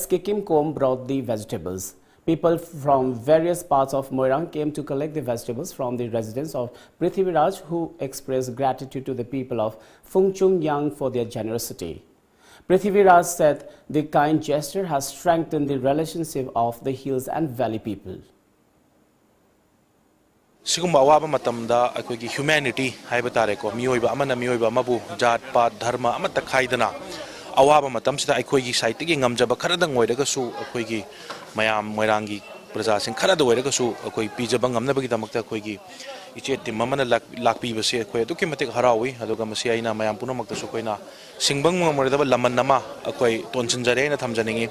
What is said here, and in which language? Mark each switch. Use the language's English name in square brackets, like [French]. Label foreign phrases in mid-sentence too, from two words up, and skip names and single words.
[English] Kikim Kom brought the vegetables. People from various parts of Moirang came to collect the vegetables from the residents of SURAJ, who expressed gratitude to the people of Fungchung Yang for their generosity. SURAJ said the kind gesture has strengthened the relationship of the hills and valley people. [Manipuri] Sigumba awaba matamda akoigi humanity haiba tare ko mioiba amana mioiba mabu jat pat dharma amata khaidana awaba matam sida akoigi site gi ngamjaba kharadang oiraga su akoigi mayam moirangi praja sing kharada oiraga su akoi pijaba ngamna bagi damakta akoigi iche tim mamana lakpi base akoi aduki matik harawi aduga masi aina mayam punamakta su koina singbang moridaba laman nama akoi tonsinjare na thamjaningi